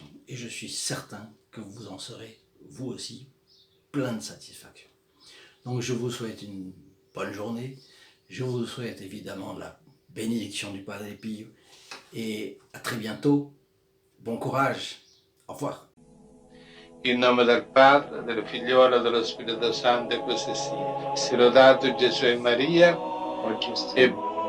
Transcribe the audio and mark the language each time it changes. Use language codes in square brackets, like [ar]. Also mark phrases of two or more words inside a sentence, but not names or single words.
[fr] Et je suis certain que vous en serez, vous aussi, plein de satisfaction. Donc je vous souhaite une bonne journée. Je vous souhaite évidemment la bénédiction du Padre Pio. Et à très bientôt. Bon courage. Au revoir. [it] In nome del Padre, del Figliolo e dello Spirito Santo, e così sia. Sia lodato Gesù e Maria, e